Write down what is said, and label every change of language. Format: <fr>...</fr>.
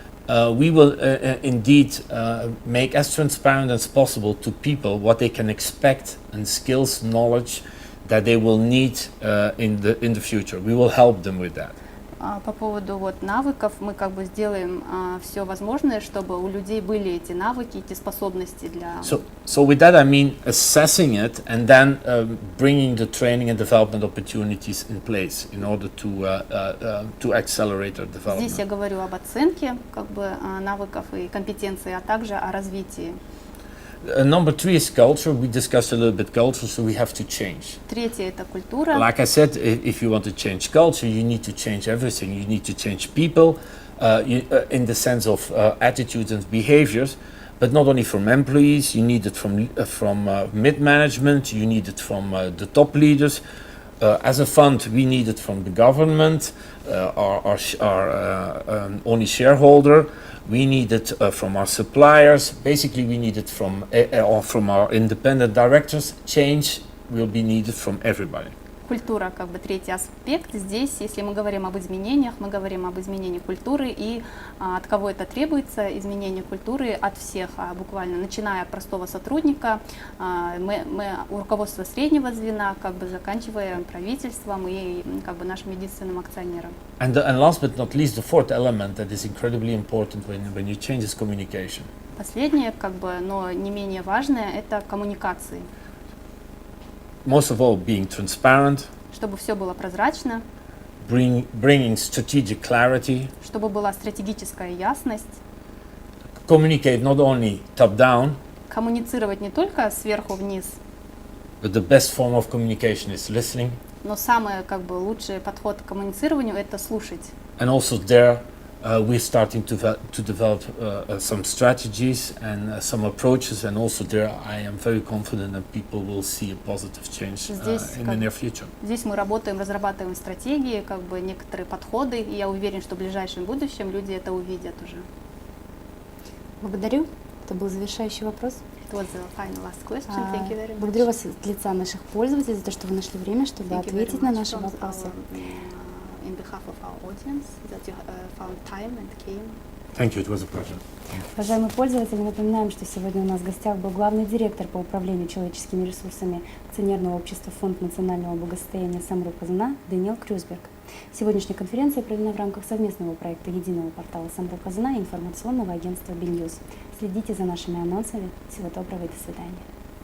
<en>We will indeed make as transparent as possible to people what they can expect and skills, knowledge that they will need in the future. We will help them with that.</en> <ru>По поводу вот навыков мы как бы сделаем все возможное, чтобы у людей были эти навыки, эти способности для.</ru> <en>So with that I mean assessing it and then bringing the training and development opportunities in place in order to accelerate their development.</en> <ru>Здесь я говорю об оценке как бы навыков и компетенций, а также о развитии.</ru> <en>Number 3 is culture. We discussed a little bit culture, so we have to change.</en> <ru>Третье – это культура.</ru> <en>Like I said, if you want to change culture, you need to change everything. You need to change people in the sense of attitudes and behaviors, but not only from employees. You need it from mid-management. You need it from the top leaders. As a fund, we need it from the government, our only shareholder. We need it from our suppliers. Basically, we need it from our independent directors. Change will be needed from everybody.</en> <ru>Культура, как бы третий аспект. Здесь, если мы говорим об изменениях, мы говорим об изменении культуры, и от кого это требуется, изменение культуры от всех, буквально начиная от простого сотрудника, мы руководство среднего звена, как бы заканчивая правительством и как бы нашим единственным акционером.</ru> <en>And last but not least, the fourth element that is incredibly important when you change is communication.</en> <ru>Последнее, как бы, но не менее важное, это коммуникации.</ru> <en>Most of all, being transparent,</en> <ru>чтобы все было прозрачно,</ru> <en>bringing strategic clarity,</en> <ru>чтобы была стратегическая ясность,</ru> <en>communicate not only top-down,</en> <ru>коммуницировать не только сверху вниз,</ru> <en>but the best form of communication is listening.</en> <ru>Но самый как бы лучший подход к коммуницированию – это слушать.</ru> <en>And also there, we're starting to develop some strategies and some approaches, and also there I am very confident that people will see a positive change in the near future.</en> <ru>Здесь мы работаем, разрабатываем стратегии, как бы некоторые подходы, и я уверен, что в ближайшем будущем люди это увидят уже. Благодарю. Это был завершающий вопрос.</ru> <en>It was the final last question. Thank you very much.</en> <ru>Благодарю вас от лица наших пользователей за то, что вы нашли время, чтобы ответить на наши вопросы.</ru> <en>In behalf of our audience, that you found time and came. Thank you, it was a pleasure.</en> <ru>Уважаемые пользователи, напоминаем, что сегодня у нас в гостях был главный директор по управлению человеческими ресурсами акционерного общества Фонд национального благосостояния Самрук Казана Дэниэл Крюсберг. Сегодняшняя конференция проведена в рамках совместного проекта единого портала Самрук Казана и информационного агентства BNews. Следите за нашими анонсами. Всего доброго и до свидания.</ru>